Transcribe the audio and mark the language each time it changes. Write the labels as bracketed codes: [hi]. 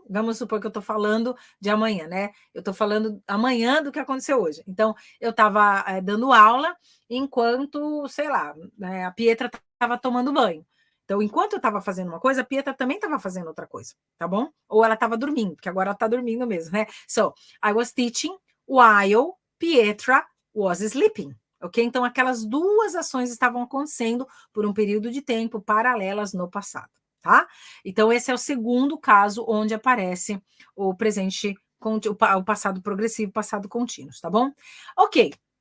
[pt] Vamos supor que eu estou falando de amanhã, né? Eu estou falando amanhã do que aconteceu hoje. Então, eu estava dando aula enquanto, sei lá, a Pietra estava tomando banho. Então, enquanto eu estava fazendo uma coisa, a Pietra também estava fazendo outra coisa, tá bom? Ou ela estava dormindo, porque agora ela está dormindo mesmo, né? [en] So, I was teaching while Pietra was sleeping, ok? [pt] Então, aquelas duas ações estavam acontecendo por um período de tempo paralelas no passado, tá? Então, esse é o segundo caso onde aparece o presente, o passado progressivo, passado contínuo, tá bom? Ok.